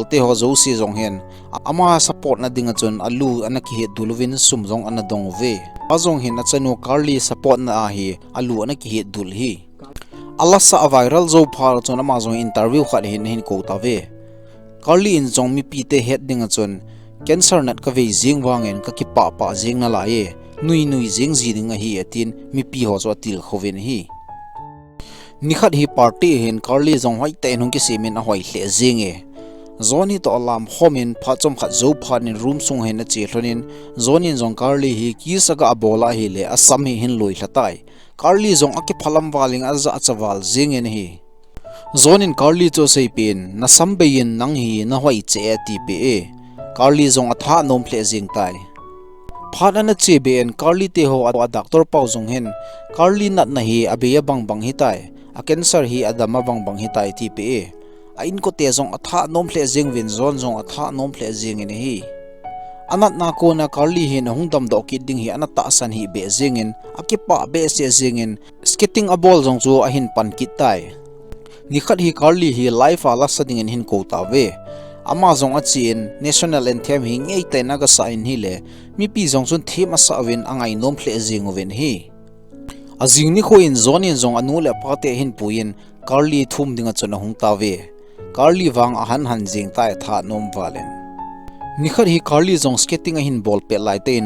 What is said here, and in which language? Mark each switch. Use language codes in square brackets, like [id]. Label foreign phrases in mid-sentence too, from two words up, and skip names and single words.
[tcz] te ho zo si jong hen ama support na dinga chun alu anaki he dulwin sumjong ana dong ve azong hin achanu Carly support na hi alu anaki he dul hi alasa viral zo phar chun ama jong interview khat hin ko ta ve Carly in jong mi pi te het dinga chun cancer nat ka ve jing wangen ka ki pa jing na la ye nui jing ji dinga hi atin mi pi ho zo til khoven hi nikhat hi party hin Carly jong hoi te nung ki simin a hoi hle zinge zoni to alam homin phachom khat zo phanin room sung hen a che thlonin zonin jong Carly hi ki saka abola hi le asam hi hin loi hlatai Carly jong aki phalam waling aza achawal zingen hi zonin Carly cho seipin na sambein nang hi na hoi che ti pe Carly jong atha nom hle jing tai phana na che ben Carly te ho a doctor pau jong hen Carly nat na hi abeya bang hi tai a cancer hi adama bang hi tai ti pe a in ko te jong atha nom hle jing win zon jong atha nom hle jing in hi anat na ko na Carly hin hungdam do ki ding hi anata san hi be jingin akipa be se jingin skating a ball jong chu a hin pan kit tai nikhat hi Carly hi life ala sading in hin ko ta ve ama jong a chin [en] national anthem [tcz] hi ngei te na ga sa in hi le mi pi jong chun thema sa win angai nom hle jing wen hi azing ni ko in zonin jong anu le pate hin puin Carly thum dinga chuna hung ta ve Carly wang a han jing tai tha nom walen nikhat hi Carly jong skating a hin ball pe lai ten